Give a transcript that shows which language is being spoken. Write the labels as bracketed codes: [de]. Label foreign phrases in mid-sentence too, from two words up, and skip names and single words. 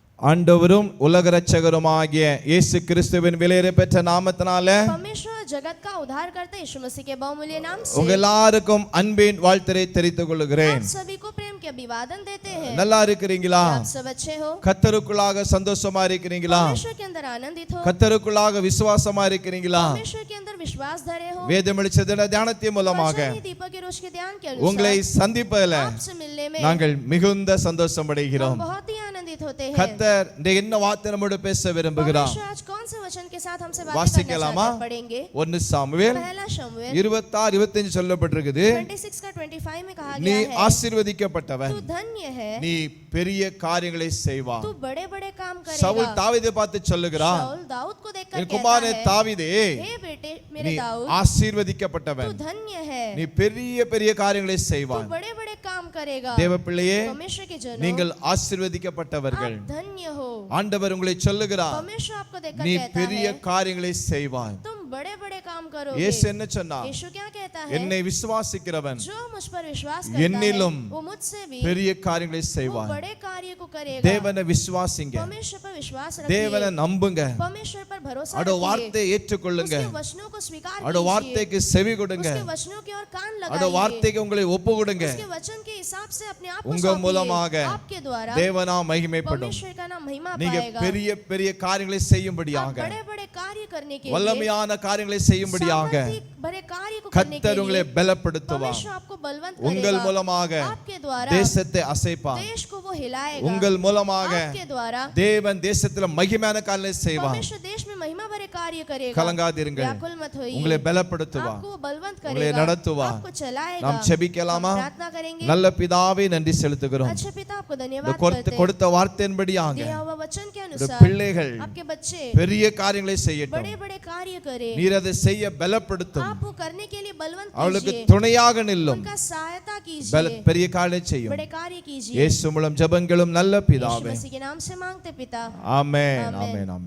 [ta] ஆண்டவரும் உலக இரட்சகருமாகிய இயேசு கிறிஸ்துவின் விலையேற பெற்ற நாமத்தினாலே [hi] परमेश्वर जगत का उद्धार करते यीशु मसीह के बहुमूल्य नाम से [ta] உங்க எல்லாருக்கும் அன்பின் வாழ்த்தை தெரிவித்துக் கொள்கிறேன். [hi] आप सभी को प्रेम के अभिवादन देते हैं. [ta] நல்லா இருக்கிறீங்களா? [hi] आप सब अच्छे हो? [ta] கர்த்தருக்குள்ளாக சந்தோஷமா இருக்கிறீங்களா? [hi] परमेश्वर के अंदर आनंदित हो? [ta] கர்த்தருக்குள்ளாக விசுவாசமா இருக்கிறீங்களா? [hi] परमेश्वर के अंदर विश्वास धरे हो? [ta] வேதம் வெளிச்சத்தின் தியானத்தின் மூலமாக [hi] दीपक की रोशनी के ध्यान के [ta] உங்களை [hi] अनुसार [ta] சந்திப்பதில் [hi] आपसे मिलने में [ta] நாங்கள் மிகுந்த சந்தோஷம் அடைகிறோம். [hi] बहुत ही आनंदित होते हैं. [ta] கர்த்தர் என்ன வார்த்தை நம்மோடு பேச விரும்புகிறார்? [hi] परमेश्वर आज कौन से वचन के साथ हमसे बात [ta] வாசிக்கலாமா? [hi] करना पड़ेंगे? [ta] 1 சாமுவேல் [hi] पहला शमूएल [ta] 26-25 சொல்லப்பட்டிருக்குது. [hi] 26 का 25 में कहा [ta] நீ [hi] गया है [ta] ஆசீர்வதிக்கப்பட்டவன், [hi] तू धन्य है, [ta] நீ பெரிய காரியங்களை செய்வாய். [hi] तू बड़े-बड़े काम சவுல் करेगा. [ta] தாவீதை பார்த்து சொல்லுகிறார், [hi] शाऊल दाऊद को देखकर [ta] என் [hi] कहता [ta] குமாரனே [hi] है, [ta] தாவீதே, [hi] हे बेटे [ta] நீ [hi] मेरे दाऊद, [ta] ஆசீர்வதிக்கப்பட்டவன், [hi] तू धन्य है, [ta] நீ பெரிய பெரிய காரியங்களை [hi] तू [ta] செய்வாய். [hi] बड़े-बड़े काम करेगा. [ta] தேவ பிள்ளையே, [hi] परमेश्वर के जनों, [ta] நீங்கள் ஆசீர்வதிக்கப்பட்டவர்கள். [hi] आप धन्य हो. [ta] ஆண்டவர் உங்களை சொல்லுகிறார், [hi] परमेश्वर आपको देखकर [ta] நீ [hi] कहता [ta] பெரிய [hi] है, [ta] காரியங்களை செய்வாய். [hi] तुम बड़े-बड़े काम करोगे. [ta] இயேசு என்ன சொன்னார்? [hi] यीशु क्या कहता है? [ta] என்னை விசுவாசிக்கிறவன் [hi] जो मुझ पर विश्वास करता [ta] என்னிலும் [hi] है, वो मुझसे भी [ta] பெரிய காரியங்களை [hi] वो [ta] செய்வாய். [hi] बड़े कार्य को करेगा. [ta] தேவனை விசுவாசிங்க, [hi] परमेश्वर पर विश्वास [ta] தேவனை [hi] रखिए. [ta] நம்புங்க, [hi] परमेश्वर पर भरोसा [ta] அவருடைய [hi] रखिए. [ta] வார்த்தையை ஏற்றுக்கொள்ளுங்க, [hi] उसके वचनों को स्वीकार [ta] அவருடைய [hi] कीजिए. [ta] வார்த்தைக்கு செவி கொடுங்க, [hi] उसके वचनों की ओर कान [ta] அவருடைய [hi] लगाइए. [ta] வார்த்தைக்கு உங்களை ஒப்பு கொடுங்க. [hi] उसके वचन के हिसाब से अपने आप को [ta] உங்க [hi] सौंपिए. [ta] மூலமாக [hi] आपके द्वारा [ta] தேவனா மகிமைப்படும். [hi] परमेश्वर का नाम महिमा [ta] நீங்க [hi] पाएगा. [ta] பெரிய பெரிய காரியங்களை [hi] आप [ta] செய்யும்படியாக, [hi] बड़े-बड़े कार्य करने के लिए, [ta] வல்லமையான காரியங்களை செய்யும்படியாக [hi] सामर्थी बड़े कार्य को करने के [ta] கர்த்தர் உங்களை [hi] लिए [ta] பலப்படுத்துவார். [hi] परमेश्वर आपको बलवंत [ta] உங்கள் [hi] करेगा. [ta] மூலமாக [hi] आपके द्वारा [ta] தேசத்தை அசைப்பார். [hi] देश को वो हिलाएगा. [ta] உங்கள் மூலமாக [hi] आपके द्वारा [ta] தேவன் தேசத்துல மகிமையான காரியங்களை செய்வார். [hi] परमेश्वर देश में महिमा भरे कार्य करेगा. [ta] கலங்காதிருங்கள், [hi] व्याकुल मत होइए. [ta] உங்களை பலப்படுத்துவார், [hi] आपको वो बलवंत [ta] உங்களை [hi] करेगा. [ta] நடத்துவார். [hi] आपको चलाएगा. [ta] நாம் செபிக்கலாமா? [hi] हम प्रार्थना करेंगे. [ta] நல்ல பிதாவே நன்றி செலுத்துகிறோம். [hi] अच्छे पिता आपको [ta] இந்த [hi] धन्यवाद करते हैं. [ta] கொடுத்த வார்த்தையின்படியாக [hi] दिया हुआ वचन के [ta] இந்த [hi] अनुसार [ta] பிள்ளைகள் [hi] आपके बच्चे [ta] பெரிய காரியங்களை செய்யட்டும். [hi] बड़े-बड़े कार्य करें. [ta] நீர் அதை செய்ய பலப்படுத்தும். [hi] आप वो करने के लिए बलवंत [ta] அவளுக்கு [hi] कीजिए. [ta] துணையாக நில்லும். [hi] उनका सहायता कीजिए. [ta] பெரிய காரியம் செய்யும். [hi] बड़े कार्य कीजिए. [ta] இயேசு மூலம் ஜெபங்களும் நல்ல यीशु பிதாவே. [hi] मसीह के नाम से मांगते पिता. [ta] ஆமென், ஆமென். ஆமென், ஆமென்.